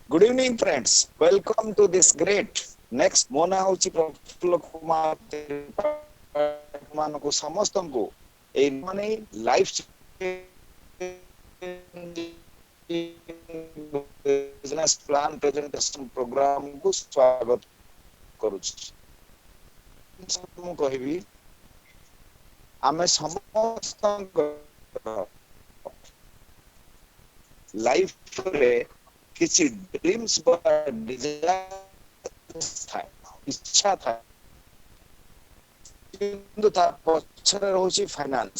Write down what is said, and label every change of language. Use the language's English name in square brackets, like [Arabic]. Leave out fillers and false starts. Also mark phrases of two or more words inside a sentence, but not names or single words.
[English] Good evening, friends. Welcome to this great next Mona Hauchi Prafullo Kumar [Odia] ମାନଙ୍କୁ ସମସ୍ତଙ୍କୁ ଏଇ ମାନେ [English] life business plan presentation programକୁ [Odia] ସ୍ୱାଗତ କରୁଛି। ମୁଁ କହିବି ଆମେ ସମସ୍ତଙ୍କର ଲାଇଫରେ କିଛି ଡ୍ରିମ୍ସ ବା ଡିଜାୟାର୍ସ ଥାଏ, ଇଚ୍ଛା ଥାଏ, କିନ୍ତୁ ତା ପଛରେ ରହୁଛି ଫାଇନାନ୍ସ।